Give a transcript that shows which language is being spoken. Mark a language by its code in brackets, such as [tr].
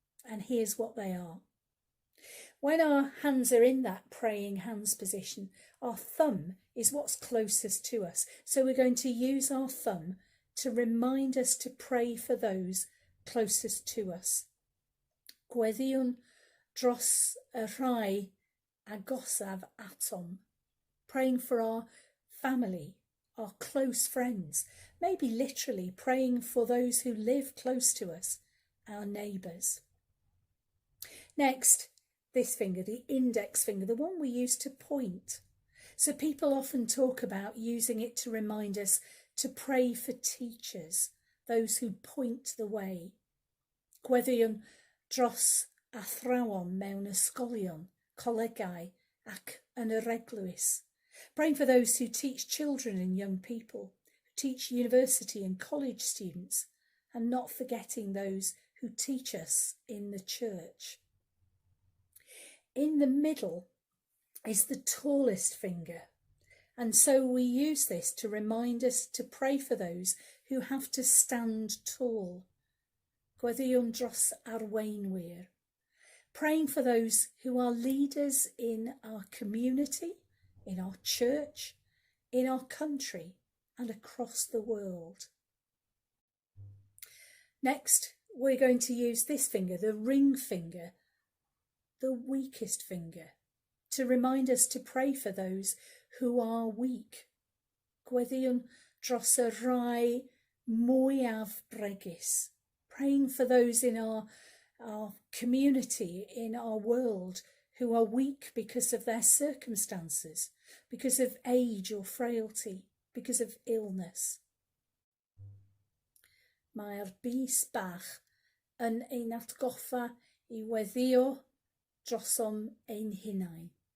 [en] And here's what they are. When our hands are in that praying hands position, our thumb is what's closest to us. So we're going to use our thumb to remind us to pray for those closest to us. [cy] Gweddiwn dros y rhai agosaf atom. [en] Praying for our family, our close friends, maybe literally praying for those who live close to us, our neighbours. Next, this finger, the index finger, the one we use to point. So people often talk about using it to remind us to pray for teachers, those who point the way. [cy] Gweddiwn dros athrawon mewn ysgolion, colegau ac yn yr eglwys. [en] Praying for those who teach children and young people, who teach university and college students, and not forgetting those who teach us in the church. In the middle is the tallest finger, and so we use this to remind us to pray for those who have to stand tall. [cy] Gweddiwn dros arweinwyr. [en] Praying for those who are leaders in our community, in our church, in our country, and across the world. Next, we're going to use this finger, the ring finger, the weakest finger, to remind us to pray for those who are weak. [cy] Gweddiwn dros y rhai mwyaf bregus. [en] Praying for those in our community, in our world, who are weak because of their circumstances, because of age or frailty, because of illness. [cy] Mae'r bys bach yn ein atgoffa I weddio drosom ein hunain.